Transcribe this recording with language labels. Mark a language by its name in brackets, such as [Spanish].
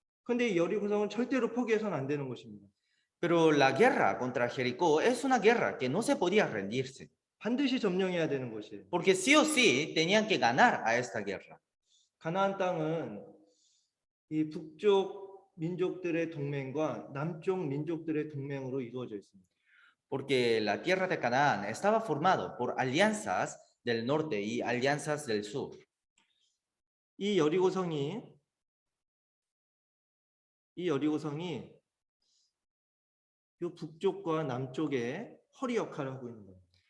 [Korean] 그런데 이 여리고성은 절대로 포기해서는 안 되는 것입니다. [Spanish] Pero la guerra contra Jericó es una guerra que no se podía rendirse. [Korean] 반드시 점령해야 되는 것이에요. [Spanish] Porque sí o sí tenían que ganar a esta guerra. [Korean] 가나안 땅은 이 북쪽 민족들의 동맹과 남쪽 민족들의 동맹으로 이루어져 있습니다. [Spanish] Porque la tierra de Canaán estaba formado por alianzas del norte y alianzas del sur. [Korean] 이 여리고성이 이 북쪽과 남쪽의 허리 역할을 하고 있는 겁니다.